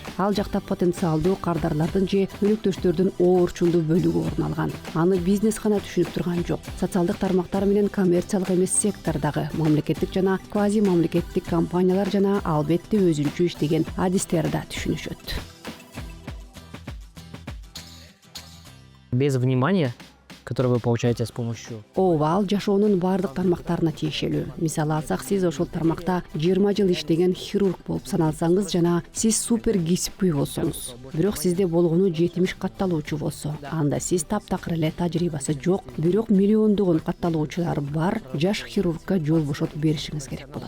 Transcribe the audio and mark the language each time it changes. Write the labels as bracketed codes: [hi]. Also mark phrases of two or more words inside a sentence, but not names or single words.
[ky] Ал жакта потенциалдуу кардарлардын же өнөктөштөрдүн оорчулдуу бөлүгү орун алган. Аны бизнес гана түшүнүп турган жок. Социалдык тармактар менен коммерциялык эмес сектордагы мамлекеттик жана квази мамлекеттик компаниялар жана албетте өзүнчө иштеген адистер да түшүнүшөт. [ru] Без внимания, которое вы получаете с помощью... [ky] Ооба, ал жашоонун баардык тармактарына тиешелүү. Мисалы алсак, сиз ошол тармакта 20 жыл иштеген хирург болуп саналсаңыз жана сиз супер кесипкөй болсоңуз, бирок сизде болгону 70 катталуучу болсо, анда сиз таптакыр эле тажрыйбасы жок, бирок миллиондогон катталуучулары бар жаш хирургка жол бошотуп беришиңиз керек болот.